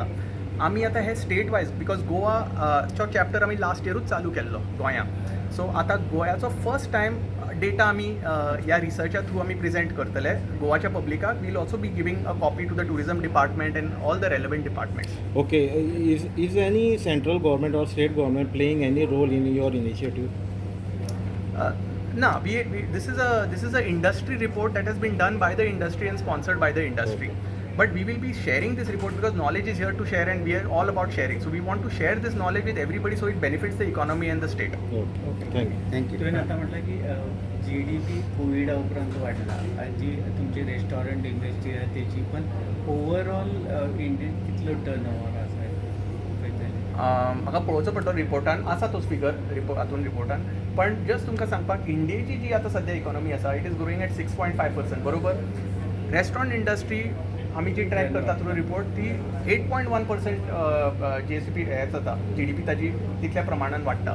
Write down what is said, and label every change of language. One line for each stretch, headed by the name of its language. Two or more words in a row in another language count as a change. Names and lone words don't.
Konkani: आमी आतां हे
English: state wise,
Konkani: बिकॉज गोवाचो चॅप्टर आमी
English: last yearuch
Konkani: चालू केल्लो गोंयांत. सो आतां गोंयाचो
English: first time data
Konkani: आमी ह्या रिसर्चा थ्रू आमी प्रेझेंट करतले गोवाच्या पब्लिकाक.
English: Will also be giving a copy to the tourism department and all the relevant departments.
Konkani: Okay, is any central government or state government playing any role in your initiative? No, this is a industry report that has been done by the industry and sponsored by the industry. But we will be sharing this report because knowledge is here to share and we are all about sharing. So we want to share this knowledge with everybody so it benefits the economy and the state. Okay, thank you.
Marathi: तुम्ही आता म्हटलं की GDP कोविड उपरांत वाढला आणि जी तुमची रेस्टॉरंट इंडस्ट्री आहे त्याची, पण
English: overall Indian
Konkani: कितलो टर्नओव्हर आसा? म्हाका पळोवचो पडटलो रिपोर्टान, आसा तोच फिगर हातून रिपोर्टान. पण जस्ट तुमकां सांगपाक, इंडियेची जी आतां सद्या इकॉनॉमी आसा
English: it is growing at 6.5%.
Konkani: बरोबर. रेस्टॉरंट इंडस्ट्री आमी जी ट्रॅक करता
English: through report
Konkani: ती 8.1% GSP हे जाता, GDP ताजी तितल्या प्रमाणान वाडटा.